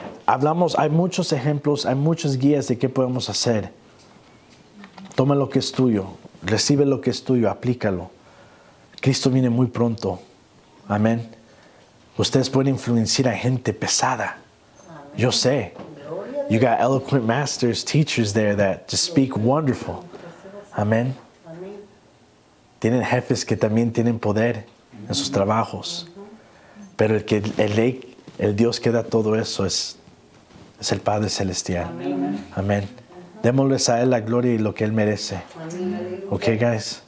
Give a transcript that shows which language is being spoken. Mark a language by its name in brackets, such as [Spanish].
[Spanish] Hay muchos ejemplos, hay muchas guías de qué podemos hacer. Toma lo que es tuyo, recibe lo que es tuyo, aplícalo. Cristo viene muy pronto. Amén. Ustedes pueden influenciar a gente pesada. Yo sé. [English] You got eloquent masters, teachers there that just speak wonderful. [Spanish] Amén. Tienen jefes que también tienen poder en sus trabajos. Pero el Dios que da todo eso es el Padre Celestial. Amén. Démosles a Él la gloria y lo que Él merece. [English] Ok, guys.